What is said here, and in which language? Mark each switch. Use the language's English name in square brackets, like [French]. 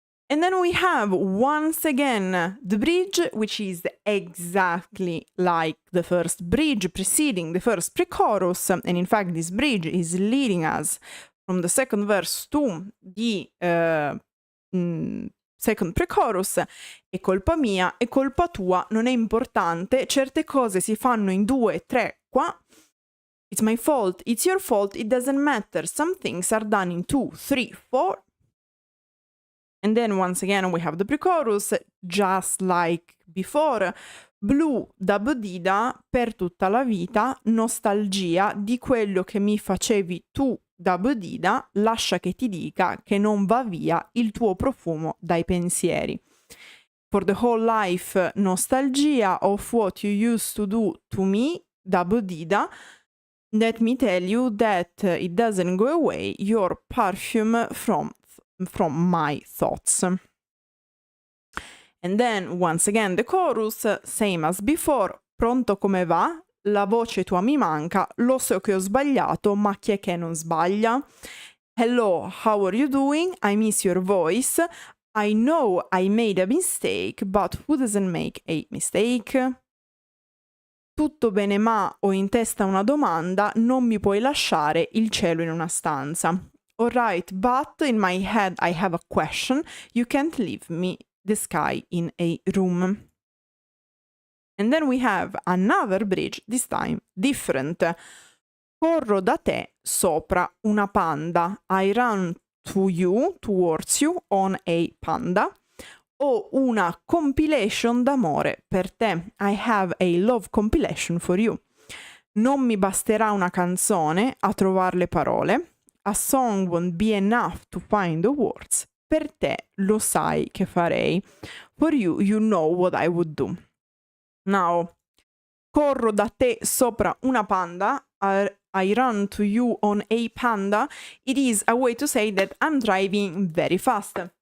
[English] And then we have, once again, the bridge, which is exactly like the first bridge preceding the first pre-chorus. And in fact, this bridge is leading us from the second verse to the second pre-chorus. [Italian] È colpa mia, è colpa tua, non è importante, certe cose si fanno in 2, 3, qua. [English] It's my fault, it's your fault, it doesn't matter. Some things are done in 2, 3, 4. And then once again we have the pre-chorus, just like before. [Italian] Blu da bodida per tutta la vita, nostalgia di quello che mi facevi tu da bodida, lascia che ti dica che non va via il tuo profumo dai pensieri. [English] For the whole life, nostalgia of what you used to do to me da bodida. Let me tell you that it doesn't go away, your perfume from my thoughts. And then once again the chorus, same as before. [Italian] Pronto come va? La voce tua mi manca, lo so che ho sbagliato, ma chi è che non sbaglia? [English] Hello, how are you doing? I miss your voice. I know I made a mistake, but who doesn't make a mistake? [Italian] Tutto bene ma ho in testa una domanda, non mi puoi lasciare il cielo in una stanza. [English] Alright, but in my head I have a question, you can't leave me the sky in a room. And then we have another bridge, this time different. [Italian] Corro da te sopra una panda. [English] I run to you, towards you, on a panda. [Italian] Ho una compilation d'amore per te. [English] I have a love compilation for you. [Italian] Non mi basterà una canzone a trovare le parole. [English] A song won't be enough to find the words. [Italian] Per te lo sai che farei. [English] For you, you know what I would do. Now, [Italian] corro da te sopra una panda. [English] I run to you on a panda. It is a way to say that I'm driving very fast.